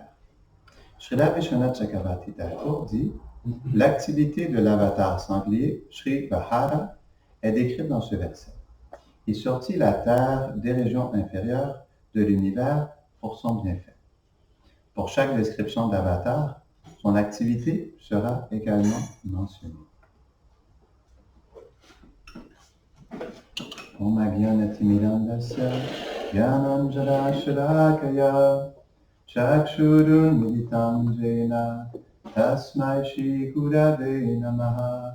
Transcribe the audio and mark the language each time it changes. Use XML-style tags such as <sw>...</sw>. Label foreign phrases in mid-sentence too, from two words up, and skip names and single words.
<fr>Srila Vishwanath Chakravarti Thakur dit « L'activité de l'avatar sanglier, Sri Vahara, est décrite dans ce verset. Il sortit la terre des régions inférieures de l'univers pour son bienfait. Pour chaque description d'avatar, son activité sera également mentionnée.</fr> <sa>ॐ अज्ञानतिमिरान्धस्य ज्ञानाञ्जन शलाकया चक्षुरुन् मीलितं येन तस्मै श्री गुरवे नमः</sa>